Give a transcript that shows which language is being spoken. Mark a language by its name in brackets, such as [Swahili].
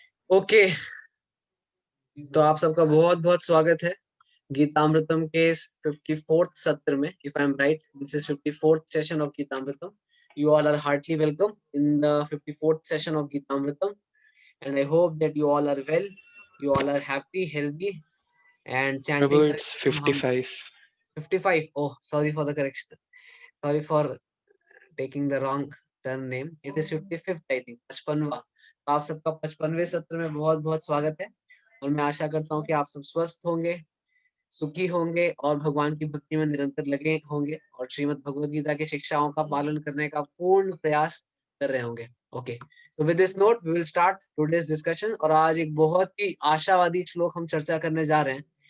[Hindi] Okay, तो आप सबका बहुत बहुत स्वागत है गीतामृतम के इस 54th सत्र में. [English] If I am right, this is 54th session of Gitamritam. You all are heartily welcome in the 54th session of Gītāmritam, and I hope that you all are well, you all are happy, healthy, and Prabhu, chanting it's Hari Nam. 55. 55. Oh, sorry for the correction. Sorry for taking the wrong turn name. It is 55th, I think. 55वां. [Hindi] आप सबका 55वें सत्र में बहुत बहुत स्वागत है, और मैं आशा करता हूँ कि आप सब स्वस्थ होंगे, सुखी होंगे और भगवान की भक्ति में निरंतर लगे होंगे और श्रीमद् भगवद गीता की शिक्षाओं का पालन करने का पूर्ण प्रयास कर रहे होंगे. ओके, तो [English] With this note we will start today's discussion. [Hindi] और आज एक बहुत ही आशावादी श्लोक हम चर्चा करने जा रहे हैं.